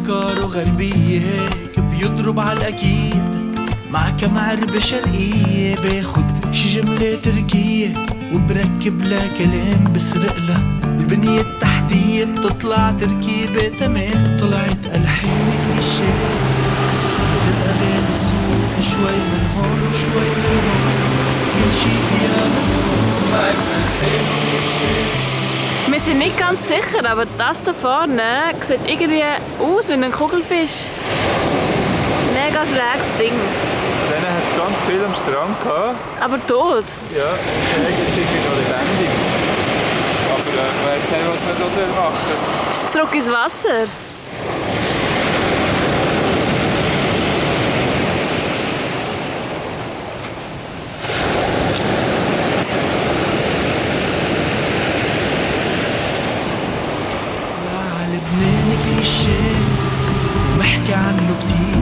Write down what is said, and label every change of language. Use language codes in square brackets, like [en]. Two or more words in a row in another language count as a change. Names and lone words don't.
[ar] غربية هيك بيضرب على الأكيد مع كم عربة شرقية باخد شي جملة تركية وبركب لها كلام بسرقلها البنية التحتية بتطلع تركيبة تمام طلعت ألحان كليشيه الأغاني سوق شوي من هون وشوي من هون يمشي فيها مسموع [de] Wir sind nicht ganz sicher, aber das da vorne sieht irgendwie aus wie ein Kugelfisch. Mega schräges Ding. Dann hat es ganz viel am Strand gehabt. Aber tot. Ja, eigentlich irgendwie noch lebendig. Aber ich weiss nicht, was man da machen soll. Zurück ins Wasser. [ar] لبنان كليشيه ومحكي عنه كتير